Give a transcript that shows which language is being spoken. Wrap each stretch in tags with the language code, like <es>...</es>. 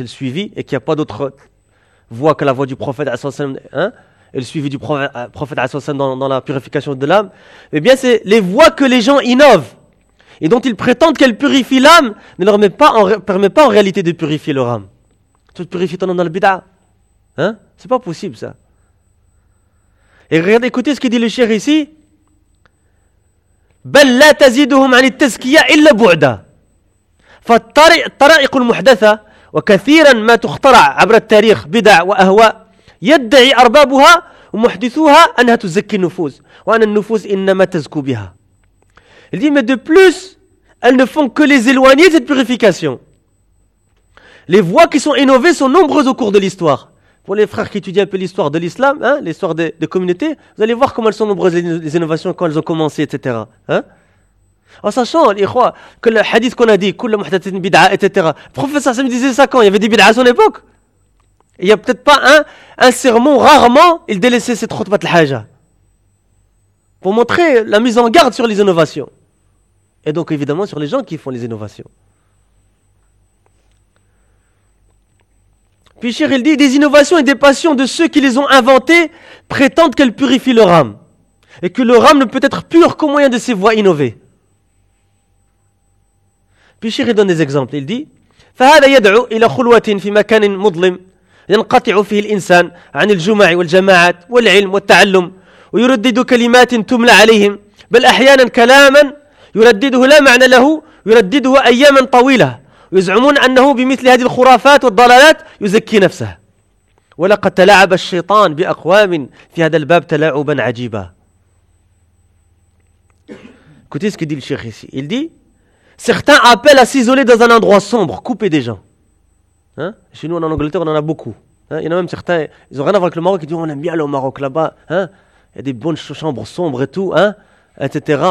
<fr>C'est le suivi, et qu'il n'y a pas d'autre voit que la voix du prophète, hein, et le suivi du prophète dans la purification de l'âme, eh bien c'est les voix que les gens innovent et dont ils prétendent qu'elles purifient l'âme, ne leur permet pas en réalité de purifier leur âme. Tu te purifies ton âme dans le bid'a, hein? C'est pas possible ça. Et regardez, écoutez ce que dit le cheikh ici.</fr> <ar>بَلْ لَا تَزِيدُهُمْ عَنِ التَّزْكِيَا إِلَّا بُعْدًا فَالطَّرَائِقُ الْمُحْدَثَةَ وكثيرا ما تخترع عبر التاريخ بدع واهواء يدعي اربابها ومحدثوها انها تزكي النفوس وان النفوس انما تزكو بها.</ar> <fr>Il dit, mais de plus, elles ne font que les éloigner de cette purification. Les voies qui sont innovées sont nombreuses au cours de l'histoire. Pour les frères qui étudient un peu l'histoire de l'islam, hein, l'histoire des communautés, vous allez voir comment elles sont nombreuses les innovations, quand elles ont commencé, etc. Hein? En sachant, les ikhwa, que le hadith qu'on a dit, «</fr> <ar>Kulla muhdathatin bid'a</ar> <fr>», etc. Le professeur Sam disait ça quand? Il y avait des bid'a à son époque. Il n'y a peut-être pas un sermon, rarement, il délaissait cette khutbat al-haja. Pour montrer la mise en garde sur les innovations. Et donc, évidemment, sur les gens qui font les innovations. Puis, Cheikh, il dit, « Des innovations et des passions de ceux qui les ont inventées prétendent qu'elles purifient leur âme. Et que leur âme ne peut être pure qu'au moyen de ces voies innovées. » Puis Cheikh donne des exemples. Il dit,</fr> <ar>فهذا يدعو إلى خلوة في مكان مظلم ينقطع فيه الإنسان عن الجمع والجماعات والعلم والتعلم ويردد كلمات تملى عليهم بل أحيانا كلاما يردده لا معنى له يردده أياما طويلة ويزعمون أنه بمثل هذه الخرافات والضلالات يزكي نفسه ولقد تلاعب الشيطان بأقوام في هذا الباب تلاعبا عجيبا.</ar> <fr>Écoutez ce que dit le Cheikh ici. Il dit, certains appellent à s'isoler dans un endroit sombre, coupé des gens. Hein? Chez nous, en Angleterre, on en a beaucoup. Hein? Il y en a même certains, ils n'ont rien à voir avec le Maroc, ils disent, on aime bien aller au Maroc là-bas. Hein? Il y a des bonnes chambres sombres et tout. Hein? etc.</fr>